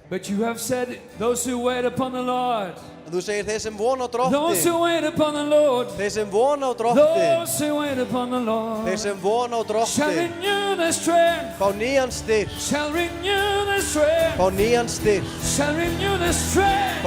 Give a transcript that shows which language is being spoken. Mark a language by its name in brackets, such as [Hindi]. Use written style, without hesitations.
[English] But you have said, those who wait upon the Lord, [Icelandic] En þú segir þeir sem vona á [English] those [Icelandic] Drottinn, [English] who wait upon the Lord, [Icelandic] þeir sem vona á Drottinn, [English] those who wait upon the Lord, [Icelandic] þeir sem vona á [English] shall [Icelandic] Drottinn, [English] renew their strength, [Icelandic] fá nýjan styrk, [English] shall renew their strength, [Icelandic] fá nýjan styrk, [English] shall renew their strength.